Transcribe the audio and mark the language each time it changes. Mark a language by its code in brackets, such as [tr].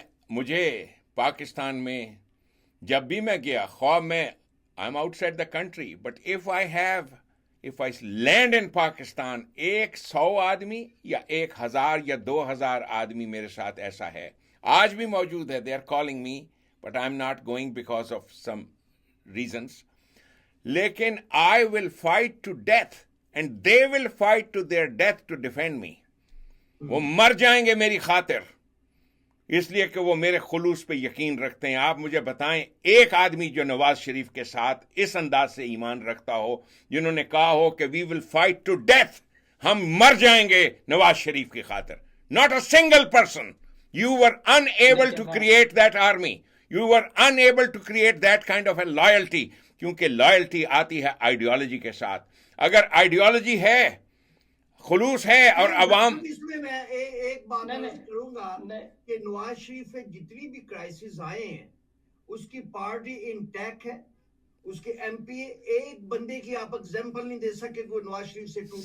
[ur] مجھے پاکستان میں جب بھی میں گیا, خواہ میں [en] I am outside the country, but if I land in [ur] Pakistan, 100 آدمی یا 1000 یا 2000 آدمی میرے ساتھ ایسا ہے, آج بھی موجود ہے. [en] they are calling me but I am not going because of some reasons. لیکن I will fight to death and they will fight to their death to defend me. [ur] وہ مر جائیں گے میری خاطر, اس لیے کہ وہ میرے خلوص پہ یقین رکھتے ہیں. آپ مجھے بتائیں ایک آدمی جو نواز شریف کے ساتھ اس انداز سے ایمان رکھتا ہو, جنہوں نے کہا ہو کہ [en] we will fight to death, [ur] ہم مر جائیں گے نواز شریف کی خاطر. [en] Not a single person. You were unable to create that army. You were unable to create that kind of a loyalty. [ur] کیونکہ لائلٹی آتی ہے آئیڈیالوجی کے ساتھ. اگر آئیڈیالوجی ہے, خلوص ہے, اور عوام, اس میں ایک بات کروں گا کہ نواز شریف پہ جتنی بھی کرائسس آئے ہیں اس کی پارٹی انٹیک ہے, اس کے ایم پی ایک بندے کی آپ ایگزامپل نہیں دے سکے کہ وہ نواز شریف سے ٹوٹ.